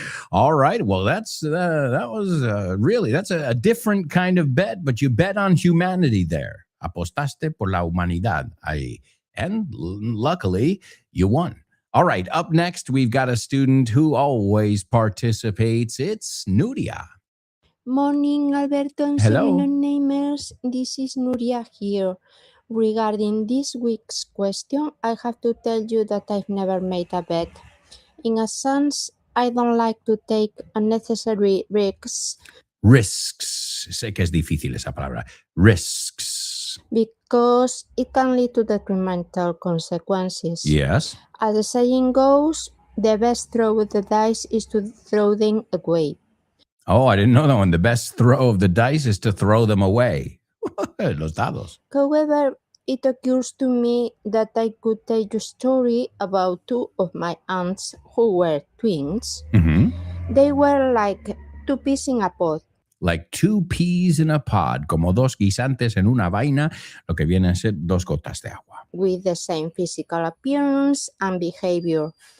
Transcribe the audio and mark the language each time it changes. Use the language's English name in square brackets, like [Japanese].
[English] All right. Well, that's a different kind of bet, but you bet on humanity there. [Spanish] Apostaste por la humanidad. [English] And luckily, you won. All right. Up next, we've got a student who always participates. It's Nuria. Morning, Alberto and Hello. Namers. This is Nuria here. Regarding this week's question, I have to tell you that I've never made a bet. In a sense, I don't like to take unnecessary risks. Risks. [Spanish] Sé que es difícil esa palabra. [English] Risks. Because it can lead to detrimental consequences. Yes. As the saying goes, the best throw with the dice is to throw them away. Oh, I didn't know that one. The best throw of the dice is to throw them away. [Spanish] Los dados. [English] However, it occurs to me that I could tell you a story about two of my aunts who were twins. Mm-hmm. They were like two peas in a pod. Like two peas in a pod, [Spanish] como dos guisantes en una vaina, lo que vienen a ser dos gotas de agua. [English] With the same physical appearance and behavior.